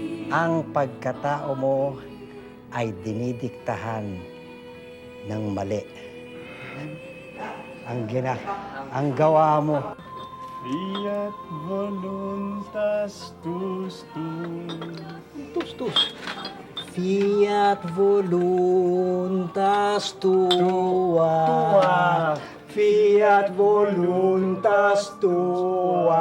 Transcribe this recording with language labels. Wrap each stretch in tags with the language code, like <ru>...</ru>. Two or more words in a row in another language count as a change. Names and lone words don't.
<tl>ang pagkatao mo ay dinidiktahan ng mali. Ang gawa mo.</tl> <la>Fiat voluntas tus. Fiat voluntas tua. Fiat voluntas tua.</la>